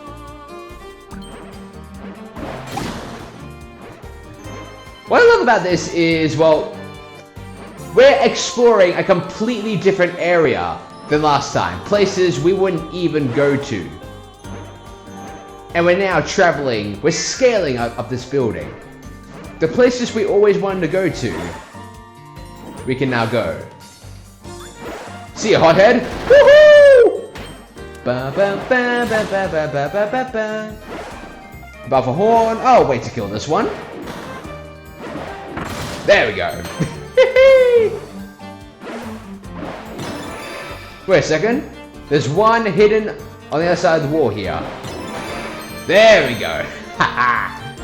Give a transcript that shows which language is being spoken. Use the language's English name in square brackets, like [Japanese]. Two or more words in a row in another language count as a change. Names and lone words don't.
[English] What I love about this is, well, we're exploring a completely different area than last time. Places we wouldn't even go to. And we're now traveling, we're scaling up this building. The places we always wanted to go to, we can now go. See ya, hothead! Woohoo! Ba ba ba ba ba ba ba ba ba ba. Buff a horn. Oh, wait to kill this one. There we go. Wait a second. There's one hidden on the other side of the wall here. There we go. Haha.